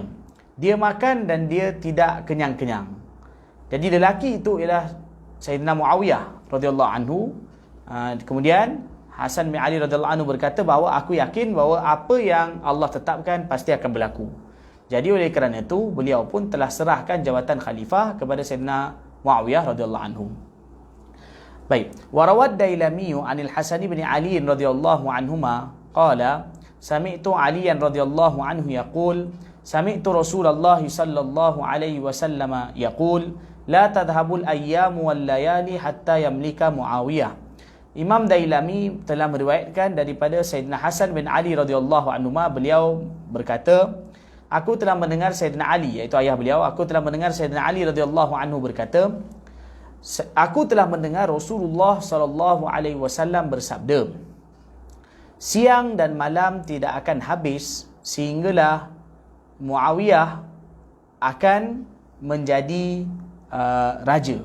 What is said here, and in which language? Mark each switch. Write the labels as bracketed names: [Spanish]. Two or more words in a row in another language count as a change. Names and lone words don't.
[Malay] Dia makan dan dia tidak kenyang-kenyang. Jadi lelaki itu ialah Sayyidina Muawiyah [Arabic] رضي الله عنه. [Malay] Kemudian Hasan bin Ali [Arabic] رضي الله عنه [Malay] berkata bahawa aku yakin bahawa apa yang Allah tetapkan pasti akan berlaku. Jadi oleh kerana itu beliau pun telah serahkan jawatan khalifah kepada Sayyidina Muawiyah [Arabic] رضي الله عنه. [Malay] Baik, [Arabic] وروى الديلمي عن الحسن بن علي رضي الله عنهما قال سمعت عليا رضي الله عنه يقول سمعت رسول الله صلى الله عليه وسلم يقول لا تذهب الأيام والليالي حتى يملك معاوية. [Malay] Imam Dailami telah meriwayatkan daripada Sayyidina Hasan bin Ali [Arabic] رضي الله عنه, [Malay] beliau berkata, aku telah mendengar Sayyidina Ali, iaitu ayah beliau, aku telah mendengar Sayyidina Ali [Arabic] رضي الله عنه [Malay] berkata, aku telah mendengar Rasulullah [Arabic] صلى الله عليه وسلم [Malay] bersabda, siang dan malam tidak akan habis sehinggalah Muawiyah akan menjadi raja.